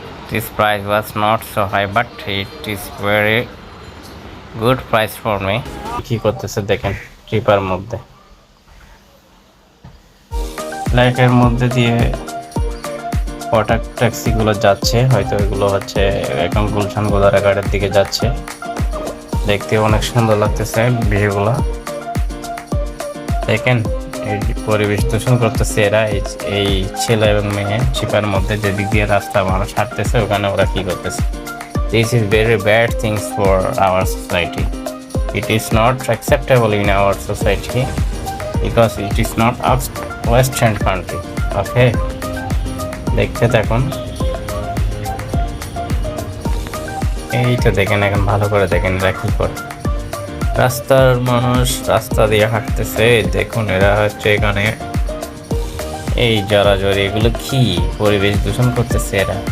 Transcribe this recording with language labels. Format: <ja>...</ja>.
<en>This price was not so high but it is very good price for me.</en> <bn>কি করতেছে দেখেন, tipper মধ্যে লাইটের মধ্যে দিয়ে ওয়াটার ট্যাক্সিগুলো যাচ্ছে, হয়তো এগুলো হচ্ছে এখন গুলশান গোদারাঘাটের দিকে যাচ্ছে। দেখতে অনেক সুন্দর লাগতেছে ভিউগুলো। দেখেন এই পরিবেশ দূষণ করতেছে এরা, এই ছেলে এবং মেয়ে চিপার মধ্যে যেদিক দিয়ে রাস্তা মানুষ হাঁটতেছে ওখানে ওরা কি করতেছে।</bn> <en>This is very bad things for our society. It is not acceptable in our society. because it is not a western country.</en> <bn>Okay, দেখতে থাকুন। এই তো দেখেন, এখন ভালো করে দেখেন এরা কি করে। রাস্তার মানুষ রাস্তা দিয়ে হাঁটতেছে, দেখুন এরা হচ্ছে এখানে এই জড়াজড়ি এগুলো কি পরিবেশ দূষণ করতেছে এরা।</bn>